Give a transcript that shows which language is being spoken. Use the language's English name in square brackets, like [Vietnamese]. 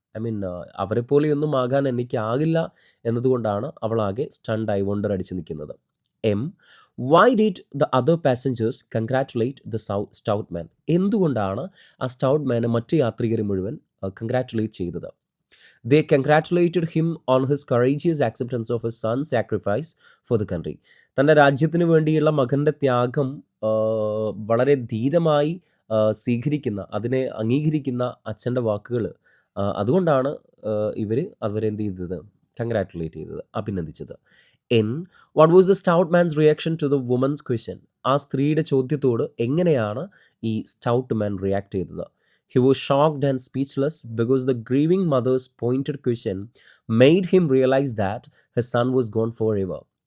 [Malayalam] I mean അവരെപ്പോലെയൊന്നും ആകാൻ എനിക്കാകില്ല എന്നതുകൊണ്ടാണ് അവളാകെ സ്റ്റണ്ടായി വണ്ടറടിച്ച് നിൽക്കുന്നത്. [English] M, why did the other passengers congratulate the stout man? [Malayalam] എന്തുകൊണ്ടാണ് ആ സ്റ്റൗട്ട് മാനെ മറ്റു യാത്രികർ മുഴുവൻ കൺഗ്രാറ്റുലേറ്റ് ചെയ്തത്? [English] They congratulated him on his courageous acceptance of his son's sacrifice for the country. [Malayalam] തൻ്റെ രാജ്യത്തിന് വേണ്ടിയുള്ള മകൻ്റെ ത്യാഗം വളരെ ധീരമായി സ്വീകരിക്കുന്ന, അതിനെ അംഗീകരിക്കുന്ന അച്ഛൻ്റെ വാക്കുകൾ, അതുകൊണ്ടാണ് അവരെന്ത് ചെയ്തത്? കൺഗ്രാറ്റുലേറ്റ് ചെയ്തത്, അഭിനന്ദിച്ചത്. [English] N, what was the stout man's reaction to the woman's question? [Malayalam] ആ സ്ത്രീയുടെ ചോദ്യത്തോട് എങ്ങനെയാണ് ഈ സ്റ്റൗട്ട് മാൻ റിയാക്ട് ചെയ്തത്? [English] He was shocked and speechless because the grieving mother's pointed question made him realize that his son was gone forever.